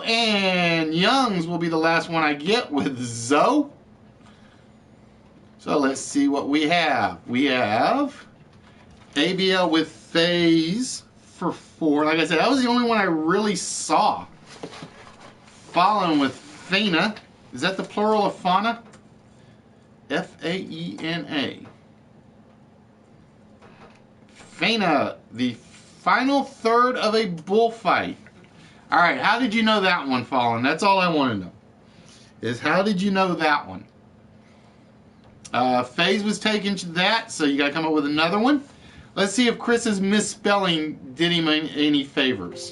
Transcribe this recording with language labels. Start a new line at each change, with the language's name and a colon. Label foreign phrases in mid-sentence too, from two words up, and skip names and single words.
English: And Young's will be the last one I get with Zoe. So let's see what we have. We have ABL with Phase for 4. Like I said, that was the only one I really saw. Following with Faina. Is that the plural of fauna? F-A-E-N-A. Faina, the final third of a bullfight. All right, how did you know that one, Fallen? That's all I want to know. Is how did you know that one? Phase was taken to that, so you got to come up with another one. Let's see if Chris's misspelling did him any favors.